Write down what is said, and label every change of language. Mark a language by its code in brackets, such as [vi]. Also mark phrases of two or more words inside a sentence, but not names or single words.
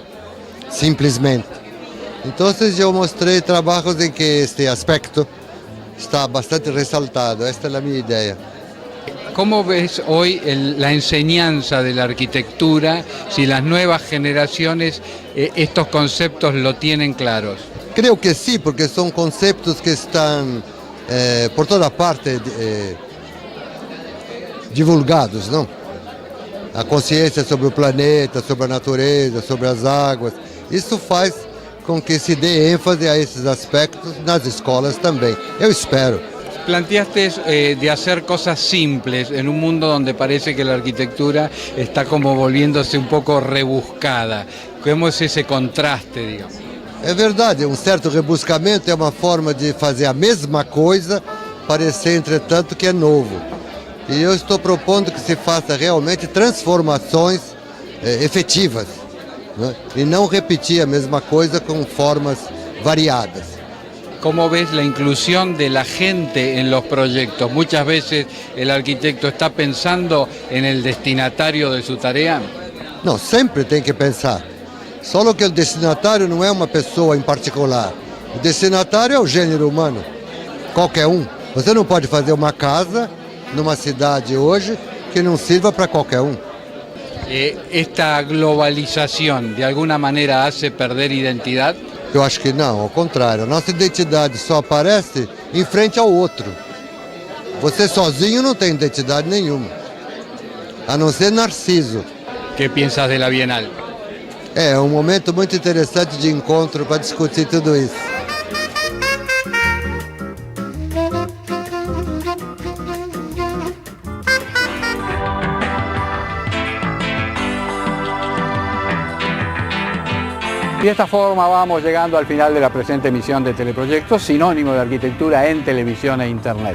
[pt] Simplesmente. Então eu mostrei trabalhos em que este aspecto está bastante ressaltado. Esta é a minha ideia. [es] ¿Cómo ves hoy la enseñanza de la arquitectura, si las nuevas generaciones estos conceptos lo tienen claros? [pt] Creio que sim, porque são conceitos que estão por toda parte divulgados, não? A consciência sobre o planeta, sobre a natureza, sobre as águas. Isso faz com que se dê ênfase a esses aspectos nas escolas também. Eu espero. [es] Planteaste de hacer cosas simples en un mundo donde parece que la arquitectura está como volviéndose un poco rebuscada. ¿Cómo es ese contraste, digamos? [pt] É verdade, um certo rebuscamento é uma forma de fazer a mesma coisa, parecer, entretanto, que é novo. E eu estou propondo que se faça realmente transformações efetivas, né? E não repetir a mesma coisa com formas variadas. [es] ¿Cómo ves la inclusión de la gente en los proyectos? Muchas veces el arquitecto está pensando en el destinatario de su tarea. [pt] Não, sempre tem que pensar. Só que o destinatário não é uma pessoa em particular. O destinatário é o gênero humano, qualquer um. Você não pode fazer uma casa numa cidade hoje que não sirva para qualquer um. [es] ¿Esta globalización de alguna manera hace perder identidad? [pt] Eu acho que não, ao contrário. A nossa identidade só aparece em frente ao outro. Você sozinho não tem identidade nenhuma, a não ser Narciso. [es] ¿Qué piensas de la Bienal? [pt] É um momento muito interessante de encontro para discutir tudo isso. [es] Y de esta forma vamos llegando al final de la presente emisión de Teleproyectos, sinónimo de arquitectura en televisión e internet.